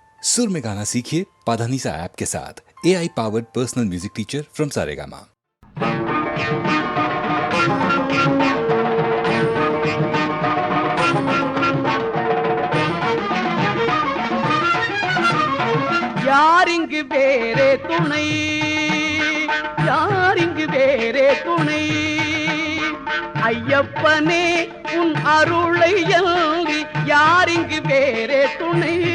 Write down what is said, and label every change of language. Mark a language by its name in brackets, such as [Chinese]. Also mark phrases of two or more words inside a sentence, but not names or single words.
[Hindi] सुर में गाना सीखिए पाधानीसा ऐप के साथ। [English] AI powered personal music teacher from Saregama. [Tamil] யாரிங்கு வேறே துணை, யாரிங்கு வேறே துணை, ஐயப்பனே உன் அருளை அன்றி யாரிங்கு வேறே துணை,